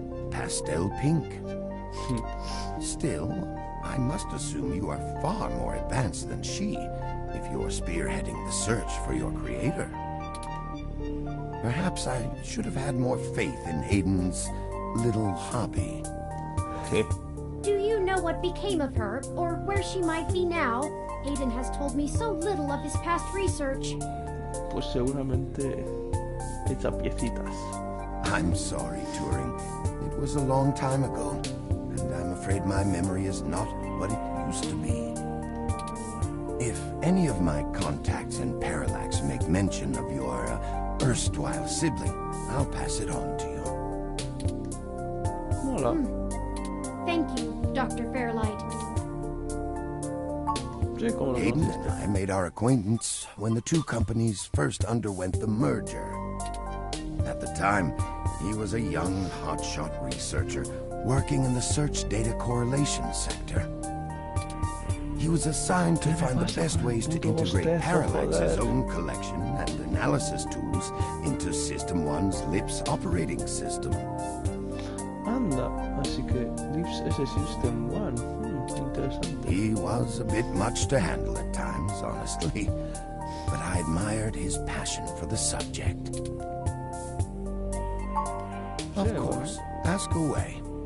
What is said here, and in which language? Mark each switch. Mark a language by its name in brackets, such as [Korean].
[English] Pastel pink. Still, I must assume you are far more advanced than she if you're spearheading the search for your creator. Perhaps I should have had more faith in Hayden's little hobby. Do you know what became of her, or where she might be now? Hayden has told me so little of his past research. [Spanish] Pues seguramente hecha piecitas. [English] I'm sorry, Turing. It was a long time ago, and I'm afraid my memory is not what it used to be. If any of my contacts in Parallax make mention of your erstwhile sibling, I'll pass it on to you. [Spanish] Hola. [English] Thank you, Dr. Fairlight. [Spanish] Sí, como lo [English] Hayden [Spanish] conociste. [English] and I made our acquaintance when the two companies first underwent the merger. At the time, he was a young, hotshot researcher working in the search data correlation sector. He was assigned to find the best ways to integrate Parallax's own collection and analysis tools into System 1's LIPS operating system. [Spanish] Anda, así que Lips es el System 1. Interesante. [English] He was a bit much to handle at times, honestly, but I admired his passion for the subject. Of course, ask away.